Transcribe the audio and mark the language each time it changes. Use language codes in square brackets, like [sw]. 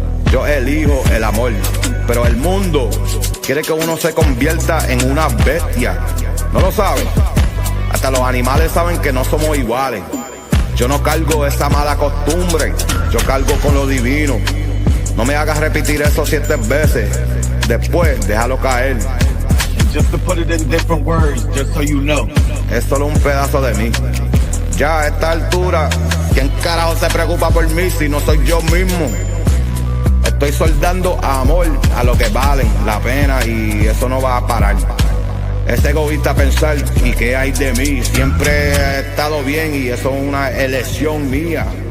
[es] Yo elijo el amor, pero el mundo quiere que uno se convierta en una bestia. ¿No lo saben? Hasta los animales saben que no somos iguales. Yo no cargo esa mala costumbre, yo cargo con lo divino. No me hagas repetir eso 7 veces, después déjalo caer. [en] Just to put it in different words, just so you know. [es] Es solo un pedazo de mí. Ya a esta altura, ¿quién carajo se preocupa por mí si no soy yo mismo? Estoy soldando amor a lo que valen la pena y eso no va a parar. Es egoísta pensar y qué hay de mí. Siempre he estado bien y eso es una elección mía.